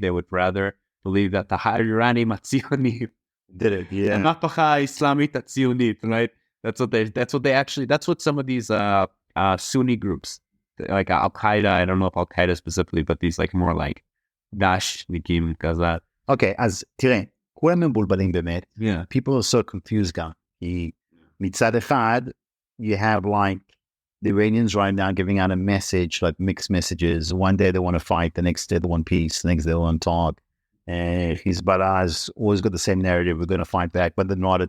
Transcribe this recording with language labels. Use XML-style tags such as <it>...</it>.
<en>They would rather believe that the Iranian Matzionim did it, yeah. Islamic Tzionit, right? That's what some of these Sunni groups, like Al Qaeda, I don't know if Al Qaeda specifically, but these like more like Daesh, Nikim, Gaza.</en> <he>Okay, אז תראה, כולם מבולבלים באמת.</he> <en>Yeah. People are so confused</en> <he>גם. כי מצד אחד,</he> <en>you have like the Iranians right now giving out a message, like mixed messages. One day they want to fight, the next day they want peace, the next day they want to talk. Hezbollah's always got the same narrative. We're going to fight back, but they're not.</en>